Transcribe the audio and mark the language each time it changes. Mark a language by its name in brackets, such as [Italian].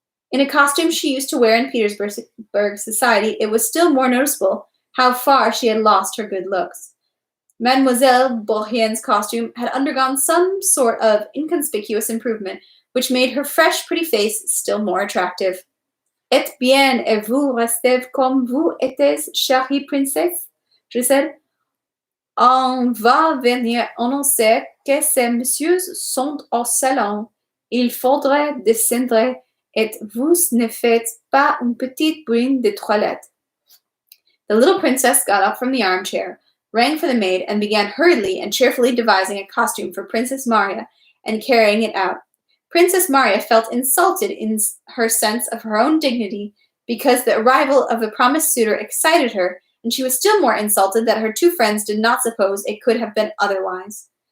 [English] In a costume she used to wear in Petersburg society, it was still more noticeable how far she had lost her good looks. Mademoiselle Bourrienne's costume had undergone some sort of inconspicuous improvement, which made her fresh, pretty face still more attractive. [French] Et bien, et vous restez comme vous étiez, chérie princesse? [English] She said. [French] On va venir annoncer que ces messieurs sont au salon. Il faudrait descendre, et vous ne faites pas une petite brine de toilette. [English] The little princess got up from the armchair, rang for the maid, and began hurriedly and cheerfully devising a costume for Princess Maria and carrying it out. Princess Maria felt insulted in her sense of her own dignity because the arrival of the promised suitor excited her, and she was still more insulted that her 2 friends did not suppose it could have been otherwise.